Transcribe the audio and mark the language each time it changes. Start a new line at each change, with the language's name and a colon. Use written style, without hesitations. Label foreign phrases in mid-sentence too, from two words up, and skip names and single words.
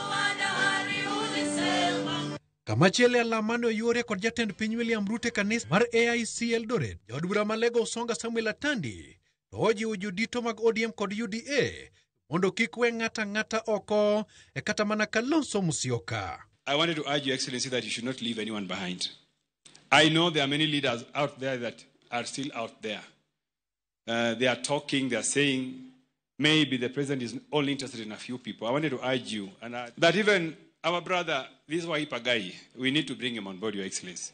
Luo (Kenya and Tanzania): Kamachielo alamano oyuore kod jatend piny William Ruto kanisa mar AIC Eldoret, jaod bura ma Lego Songa Samuel Atandi to ojiwo jodito mag ODM kod UDA mondo kik we ng'ata oko e kata mana Kalonzo Musyoka.
English: I wanted to urge Your Excellency that you should not leave anyone behind. I know there are many leaders out there that are still out there. They are talking, they are saying, maybe the president is only interested in a few people. I wanted to urge you that even our brother, this Wiper guy, we need to bring him on board, Your Excellency.